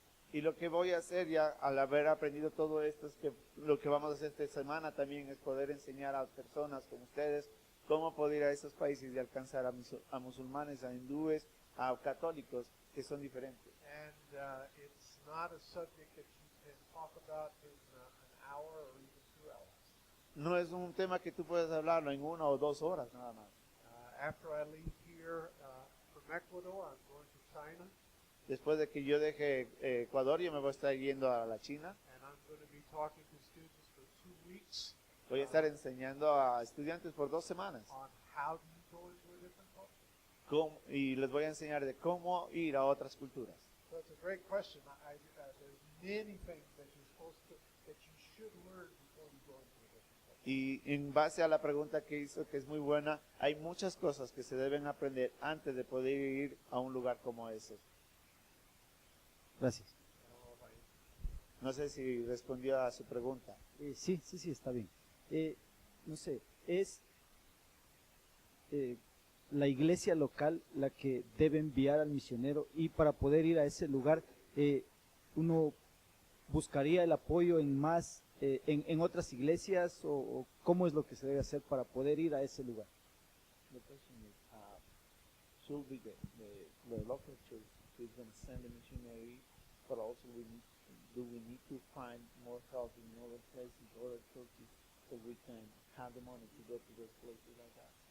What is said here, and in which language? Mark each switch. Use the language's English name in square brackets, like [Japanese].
[Spanish] Y lo que voy a hacer ya al haber aprendido todo esto es que lo que vamos a hacer esta semana también es poder enseñar a personas como ustedes cómo poder ir a esos países y alcanzar a musulmanes, a hindúes, a católicos que son diferentes. [English] And it's not a subject that you can talk about in an hour or even 2 hours. [Spanish] No es un tema que tú puedes hablarlo en 1 o 2 horas nada más. [English] After I leave here from Ecuador, I'm going to China, [Spanish] Después de que yo deje Ecuador, yo me voy a estar yendo a la China. [English] and I'm going to be talking to students for 2 weeks [Spanish] Voy a estar enseñando a estudiantes por 2 semanas [English] on how do you go into a different culture. [Spanish] y les voy a enseñar de cómo ir a otras culturas. [English] So it's a great question. There's many things that you should learn before you go into a different culture. [Spanish] Y en base a la pregunta que hizo, que es muy buena, hay muchas cosas que se deben aprender antes de poder ir a un lugar como ese. Gracias. [English] I don't know if I- [Spanish] No sé si respondió a su pregunta. Sí, está bien. No sé, es la iglesia local la que debe enviar al misionero, y para poder ir a ese lugar uno buscaría el apoyo en otras iglesias, o cómo es lo que se debe hacer para poder ir a ese lugar. [English] The question is, should be the local church is going to send a missionary, but also do we need to find more help in other places, other churches, so we can have the money to go to those places like that?